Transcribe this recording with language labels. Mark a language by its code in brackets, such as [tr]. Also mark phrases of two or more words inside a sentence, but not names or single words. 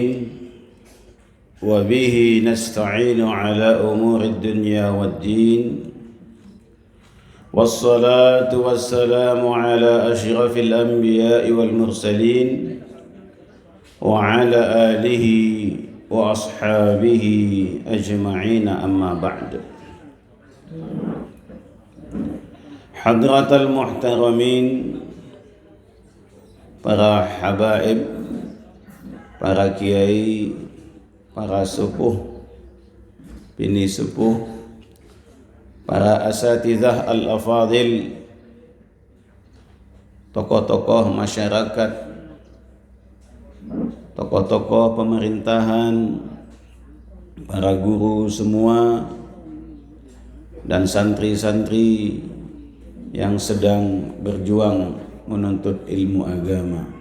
[ar] وبه نستعين على أمور الدنيا والدين. والصلاة والسلام على أشرف الأنبياء والمرسلين وعلى آله وأصحابه أجمعين أما بعد. حضرات المحترمين, [id] para habaib, para kiai, para sepuh, bini sepuh, para [ar] الأساتذة الأفاضل, [id] tokoh-tokoh masyarakat, tokoh-tokoh pemerintahan, para guru semua, dan santri-santri yang sedang berjuang menuntut ilmu agama.